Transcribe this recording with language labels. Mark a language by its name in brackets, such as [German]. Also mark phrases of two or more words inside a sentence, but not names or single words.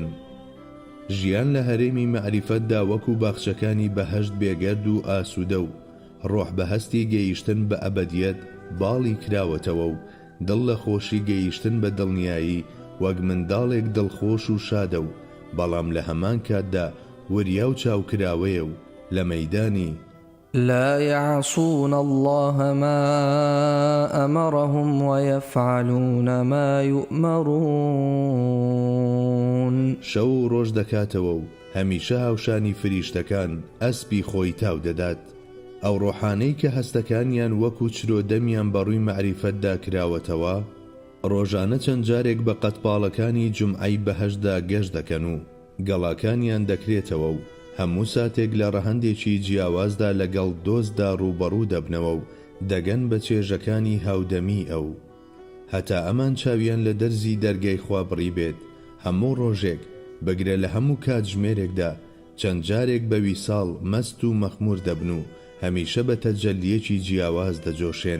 [Central Kurdish] ژیان لە هەرێمی مەعریفەتدا وەکو باخچەکانی بەهەشت بێگەرد و ئاسوودە و ڕۆح بە هەستی گەیشتن بە ئەبەدیەت باڵی کراوەتەوە و دڵ لە خۆشی گەیشتن بە دڵنیایی وەک منداڵێک دڵخۆش و شادە و بەڵام لە هەمان کاتدا وریا و چاوکراوەیە و لە مەیدانی [Arabic] لا يعصون الله ما أمرهم ويفعلون ما يؤمرون. [Central Kurdish] شەو ڕۆژ دەکاتەوە و هەمیشە هاوشانی فریشتەکان ئەسپی خۆی تاو دەدات. ئەو ڕۆحانەی کە هەستەکانیان وەکو چرۆدەمیان بەڕووی مەعریفەتدا کراوەتەوە ڕۆژانە چەند جارێک بە قەتپاڵەکانی جومعەی بەهەشدا گەشت دەکەن و گەڵاکانیان دەکرێتەوە و هەموو ساتێک لە ڕەهەندێکی جیاوازدا لەگەڵ دۆستدا ڕوبەڕوو دەبنەوە و دەگەن بە چێژەکانی هاودەمی ئەو هەتا ئەمان چاویان لە دەرزی دەرگای خوا بڕی بێت هەموو ڕۆژێک بگرە لە هەموو کاتژمێرێکدا چەند جارێک بە ویساڵ مەست و مەخمور دەبن و هەمیشە بە تەجەلیەکی جیاواز دەجۆشێن.